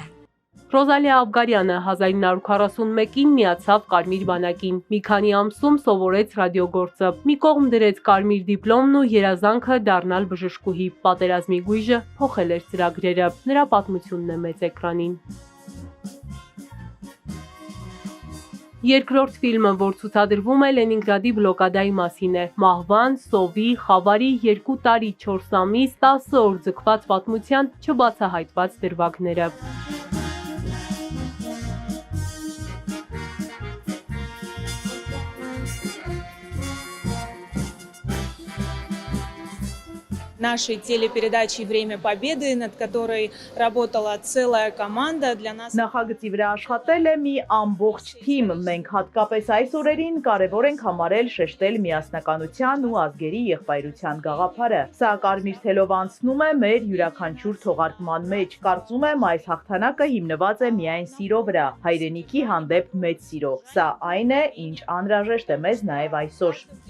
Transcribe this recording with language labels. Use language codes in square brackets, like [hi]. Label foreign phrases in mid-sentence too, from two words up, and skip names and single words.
[hy] Ռոզալիա Աբգարյանը 1941-ին միացավ Կարմիր բանակին, մի քանի ամսում սովորեց ռադիոգործը, մի կողմ դրեց կարմիր դիպլոմն ու երազանքը դառնալ բժշկուհի, պատերազմի գույժը փոխել էր ծրագրերը, նրա պատմությունն է մեծ էկրանին։ Երկրորդ ֆիլմը, որ ցուցադրվում է Լենինգրադի բլոկադայի մասին է, մահվան, սովի, խավարի 2 տարի 4 ամիս 10 օր ձգված պատմության չբացահայտված դրվագները։ [ru] Нашей телепередачи «Время Победы», над которой работала целая команда для нас. [hy] Նախագծի վրա աշխատել է մի ամբողջ թիմ։ Մենք հատկապես այս օրերին կարևոր ենք համարել շեշտել միասնականության ու ազգերի եղբայրության գաղափարը։ Սա կարմիր թելով անցնում է մեր յուրաքանչյուր թողարկման մեջ։ Կարծում եմ այս հաղթանակը հիմնված է միայն սիրո վրա, հայրենիքի հանդեպ մեծ սիրո։ Սա այն է, ինչ անհրաժեշտ է մեզ նաև այսօր։